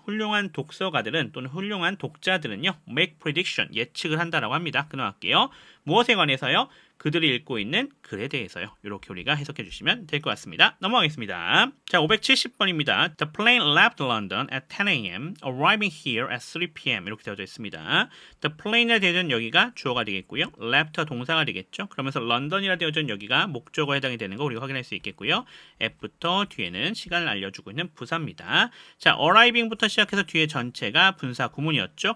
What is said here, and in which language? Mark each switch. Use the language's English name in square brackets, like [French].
[Korean] 훌륭한 독서가들은 또는 훌륭한 독자들은요. [English] make prediction. [Korean] 예측을 한다라고 합니다. 끊어갈게요. 무엇에 관해서요? 그들이 읽고 있는 글에 대해서요. 이렇게 우리가 해석해 주시면 될 것 같습니다. 넘어가겠습니다. 자, 570번입니다. [English] The plane left London at 10 a.m. arriving here at 3 p.m. [Korean] 이렇게 되어져 있습니다. The plane이라 되어져 있는 여기가 주어가 되겠고요. left가 동사가 되겠죠. 그러면서 런던이라 되어져 있는 여기가 목적어에 해당이 되는 거 우리가 확인할 수 있겠고요. F부터 뒤에는 시간을 알려주고 있는 부사입니다. 자, arriving부터 시작해서 뒤에 전체가 분사 구문이었죠.